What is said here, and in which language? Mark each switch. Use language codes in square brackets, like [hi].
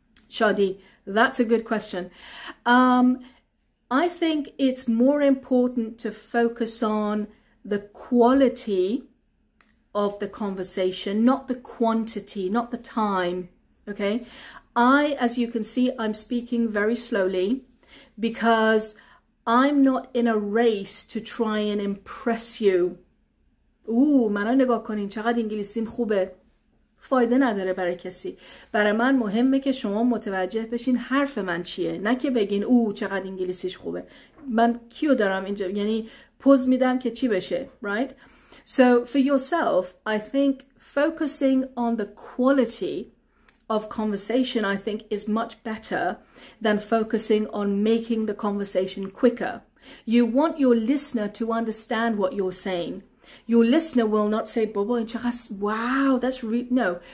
[en] Shadi, that's a good question. I think it's more important to focus on the quality of the conversation, not the quantity, not the time, okay? As you can see, I'm speaking very slowly because I'm not in a race to try and impress you. [fa] منو نگاه کنین چقدر انگلیسیم خوبه. فایده نداره برای کسی. برای من مهمه که شما متوجه بشین حرف من چیه، نه که بگین چقدر انگلیسیش خوبه. من کیو دارم اینجا، یعنی پوز میدم که چی بشه, [en] right? So for yourself, I think focusing on the quality of conversation, I think, is much better than focusing on making the conversation quicker. You want your listener to understand what you're saying. Your listener will not say, wow, that's no.